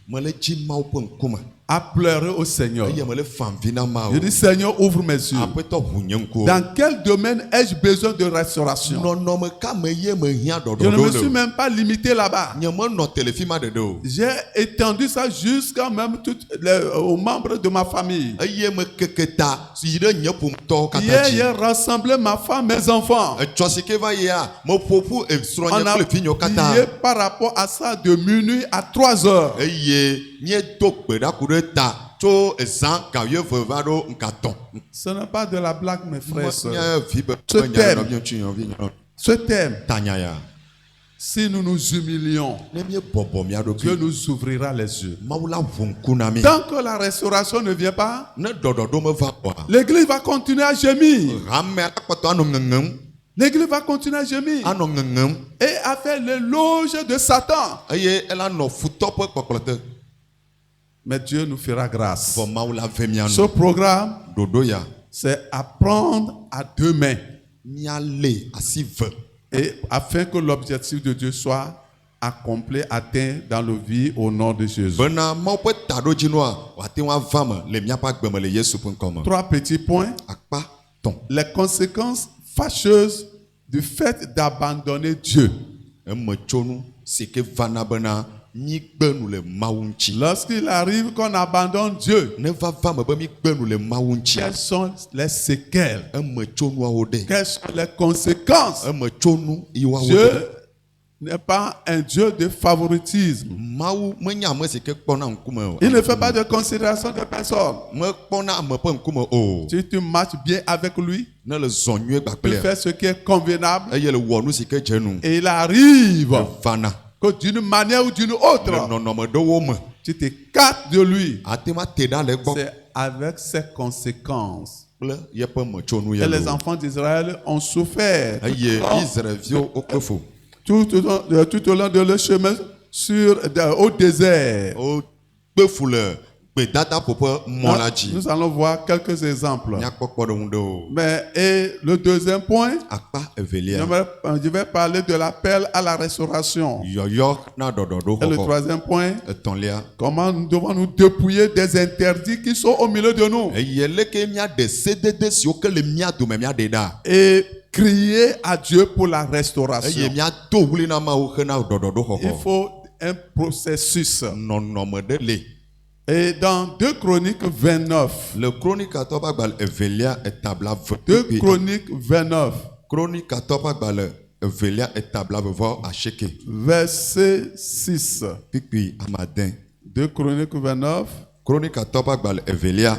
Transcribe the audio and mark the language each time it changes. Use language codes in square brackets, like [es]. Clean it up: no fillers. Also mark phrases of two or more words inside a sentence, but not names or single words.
[ee] mele dzi Mawu ƒe ŋkume. [fr] à pleurer au Seigneur. [ee] eye mele fa avi na [fr] Je [ee] Mawu. [fr] dis, Seigneur, ouvre mes yeux. [ee] aƒetɔ ʋu nye ŋkuwo. [fr] Dans quel domaine ai-je besoin de restauration? [ee] nɔnɔme ka me ye me hiã [fr] Je ne me [ee] ɖɔɖɔɖo [fr] suis [ee] le. [fr] même pas limité là-bas. [ee] nye menɔ telefi ma ɖeɖe o. [fr] J'ai étendu ça jusqu'à même aux membres de ma famille. [ee] eye me keke ta yi ɖe nye ƒometɔwo katã [fr] Hier, [ee] dzi. [fr] j'ai rassemblé ma femme, mes enfants. [ee] etsɔ si ke va yia me ƒoƒu srɔ̃nye [fr] On a [ee] kple vinyewo katã. [fr] prié par rapport à ça de minuit à 3 heures. [ee] eye miedo gbeɖaku ɖe ta tso zã gawieve va ɖo ŋkatɔ̃. [fr] Ce n'est pas de la blague, mes frères et sœurs. [ee] nye vi be [fr] Ce [ee] nya [fr] thème. [ee] nɔvi ŋutsu nɔvi nyɔnu. [fr] Ce thème, [ee] tanya ya. [fr] si nous nous humilions, [ee] ne miebɔbɔ mia [fr] Dieu [ee] ɖokui. [fr] nous ouvrira les yeux. [ee] Mawu la ʋu ŋku na mi. [fr] Tant que la restauration ne vient pas, [ee] ne ɖɔɖɔɖo me va oa. [fr] l'église va continuer à gémir. [ee] hame akpɔtɔ anɔ ŋeŋem. [fr] L'église va continuer à gémir [ee] anɔ ŋeŋem. [fr] et à faire l'éloge de Satan. [ee] eye ela nɔ futɔ ƒe kpɔkplɔ te. [fr] Mais Dieu nous fera grâce. [ee] vɔ Mawu la ve mia [fr] Ce [ee] nu. [fr] programme, [ee] ɖoɖo ya. [fr] c'est apprendre à deux mains [ee] míalé asi ve. [fr] et afin que l'objectif de Dieu soit accompli, atteint dans nos vies au nom de Jésus. [ee] bena Mawu ƒe taɖodzinua wòate ŋu ava me le míaƒe agbe me le Yesu ƒe ŋkɔ me. [fr] 3 petits points. [ee] akpa tɔ̃. [fr] Les conséquences fâcheuses du fait d'abandonner Dieu. [ee] emetsonu si ke vana bena mígbe nu le Mawu ŋuti. [fr] Lorsqu'il arrive qu'on abandonne Dieu, [ee] ne va me be mígbe nu le Mawu ŋuti. [fr] quelles sont les séquelles? [ee] emetsonuawo ɖe. [fr] Quelles sont les conséquences? [ee] emetsonu yiwoawo ɖe. [fr] Dieu n'est pas un Dieu de favoritisme. [ee] Mawu menye ame si ke kpɔna ŋkume o. [fr] Il ne fait pas de considération de personne. [ee] mekpɔna ame ƒe ŋkume o. [fr] Si tu marches bien avec lui, [ee] ne le zɔ nyuie [fr] tu [ee] gbakplea. [fr] fais ce qui est convenable [ee] eye le wɔ nu si ke dze nu. [fr] et il arrive [ee] vana. [fr] que d'une manière ou d'une [ee] le [fr] autre, [ee] nɔnɔme ɖewo me. [fr] tu t'écartes de lui. [ee] ate ma te ɖa le egbɔ. [fr] C'est avec ses conséquences. [ee] kple yeƒe metsonu [fr] Et [ee] ye [fr] les [ee] lo. [fr] enfants d'Israël ont souffert [ee] eye Israelviwo wokpe fo. [fr] tout au long de leur chemin au désert. [ee] wokpe fu le gbedada ƒoƒe mɔ la dzi. [fr] Nous allons voir quelques exemples. [ee] míakpɔ kpɔɖeŋu ɖewo. [fr] Mais, et le deuxième point, [ee] akpa evelia. [fr] je vais parler de l'appel à la restauration. [ee] yɔyɔ na ɖɔɖɔɖo [fr] Et le [ee] xɔxɔ. [fr] troisième point, [ee] etɔ̃lia. [fr] comment nous devons nous dépouiller des interdits qui sont au milieu de nous [ee] eye leke míaɖe sedede siwo ke le mía dome míaɖe ɖa. [fr] et crier à Dieu pour la [ee] eye [fr] restauration. [ee] míado wli na Mawu hena ɖɔɖɔɖo [fr] Il [ee] xɔxɔ. [fr] faut un processus. [ee] nɔnɔme ɖe le. [fr] Et dans 2 Chroniques 29, [ee] le kronikatɔ ƒe agbalẽ evelia etabla [fr] 2 [ee] ve. [fr] Chroniques 29, [ee] kronikatɔ ƒe agbalẽ evelia etabla vevɔ asieke. [fr] verset 6. [ee] kpikpi amadẽ. [fr] 2 Chroniques 29, [ee] kronikatɔ ƒe agbalẽ evelia.